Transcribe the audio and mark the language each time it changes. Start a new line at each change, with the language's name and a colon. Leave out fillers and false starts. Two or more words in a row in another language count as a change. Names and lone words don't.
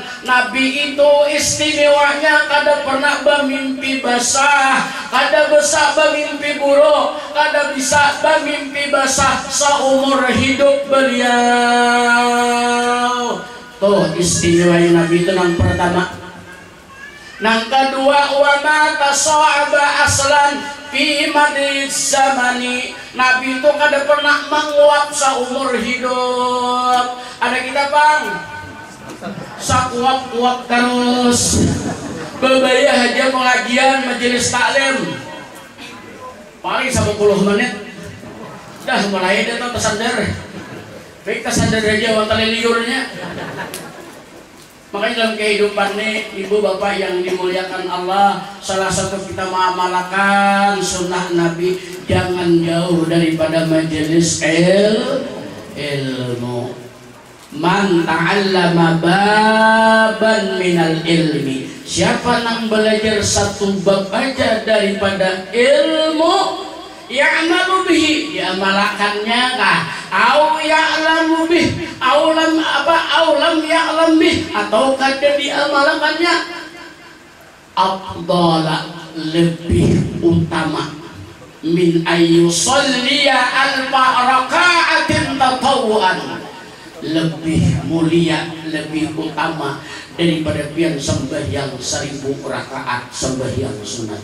Banjar: Nabi itu istimewanya kada pernah bermimpi basah, kada bisa bermimpi buruk, kada bisa bermimpi basah seumur hidup beliau. Tuh istimewanya Nabi itu nang pertama. Nang kedua,
Arabic: وما تثاءب أصلا في ماضي الزمان.
Banjar: Nabi itu kada pernah menguap seumur hidup. Ada kita bang sakuap-kuap terus, bebayah aja pengajian majelis taklim paling 10 menit dah mulai dia tuh tersadar.
Indonesian: Baik tersadar aja wantal liurnya. Makanya dalam kehidupan nih ibu bapak yang dimuliakan Allah, salah satu kita mengamalkan sunnah Nabi, jangan jauh daripada majelis ilmu.
Arabic: من تعلم بابا من العلم,
Indonesian: siapa yang belajar satu bab aja daripada ilmu,
Arabic: يعمل به,
Indonesian: diamalkannya kah?
Arabic: أو يعلم به أو لم يعلم به,
Banjar: atau kada diamalkannya, afdala, lebih utama,
Arabic: من أن يصلي ألف ركعة تطوعا,
Banjar: lebih mulia, lebih utama daripada pian sembahyang 1000 rakaat sembahyang sunat.